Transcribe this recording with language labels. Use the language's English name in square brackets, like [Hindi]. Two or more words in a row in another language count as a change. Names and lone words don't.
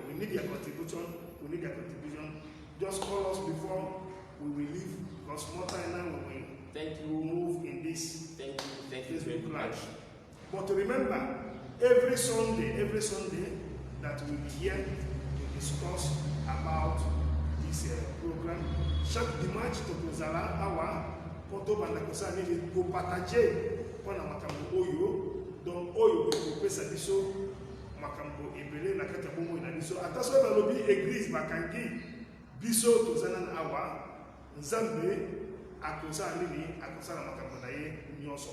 [English] We need your contribution. We need your contribution. Just call us before we will leave, because more time now we will. Thank you. Move in this. Thank you very much. But remember, every Sunday that we'll be here to discuss about this program. [French] Chaque dimanche [Lingala] tozala awa poto banda kosani ko partager pona makambo oyo, donc oyo ko pesa biso makambo ebele na kati ya bongo na biso. Attention na lobi église bakangi biso tozana na awa nzambe akosala nini, akosala makambo na ye nyonso.